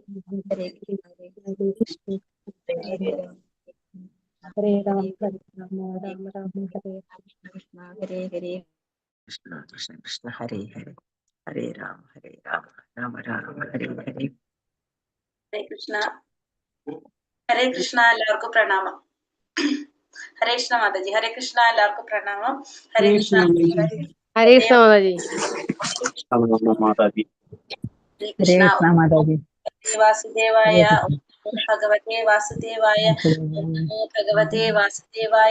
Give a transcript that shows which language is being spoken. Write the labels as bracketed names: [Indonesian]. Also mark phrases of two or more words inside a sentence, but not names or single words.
[Sanskrit] हरे कृष्ण हरे हरे राम हरे राम राम राम हरे कृष्ण हरे हरे कृष्ण कृष्ण कृष्ण हरे हरे हरे राम राम राम हरे हरे. ഹരേ കൃഷ്ണ. ഹരേ കൃഷ്ണ. [Malayalam] എല്ലാവർക്കും പ്രണാമം. [Sanskrit] ഹരേ കൃഷ്ണ [Malayalam] മാതാജി. [Sanskrit] ഹരേ കൃഷ്ണ. [Malayalam] എല്ലാവർക്കും പ്രണാമം. [Sanskrit] ഹരേ കൃഷ്ണ. ഹരേ കൃഷ്ണ [Malayalam] മാതാജി. മാതാജി. [Sanskrit] ഹരേ കൃഷ്ണ. [Malayalam] മാതാജി. [Sanskrit] വാസുദേവായ ഭഗവതേ വാസുദേവായ നമോ ഭഗവതേ വാസുദേവായ.